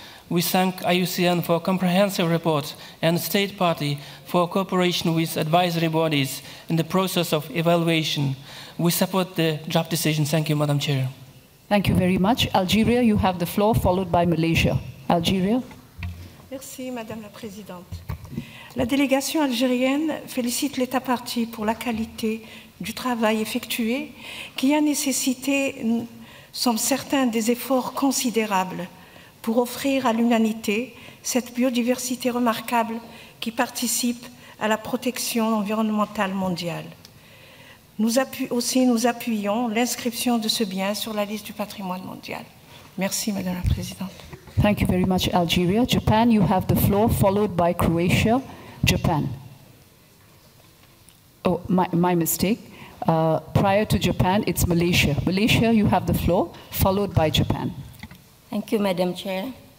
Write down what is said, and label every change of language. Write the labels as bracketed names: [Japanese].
[English] We thank IUCN for a comprehensive report and the State Party for cooperation with advisory bodies in the process of evaluation. We support the draft decision. Thank you, Madam Chair. Thank you very much. Algeria, you have the floor, followed by Malaysia. Algeria. [French] Merci, Madame la Présidente. La délégation algérienne félicite l'État partie pour la qualité du travail effectué qui a nécessité, nous sommes certains, des efforts considérables pour offrir à l'humanité cette biodiversité remarquable qui participe à la protection environnementale mondiale. Nous appuyons l'inscription de ce bien sur la liste du patrimoine mondial. Merci, Madame la Présidente. [English] Thank you very much, Algeria. Japan, you have the floor, followed by Croatia. Japan. Oh, my mistake. Prior to Japan, it's Malaysia. Malaysia, you have the floor, followed by Japan. Thank you, Madam Chair.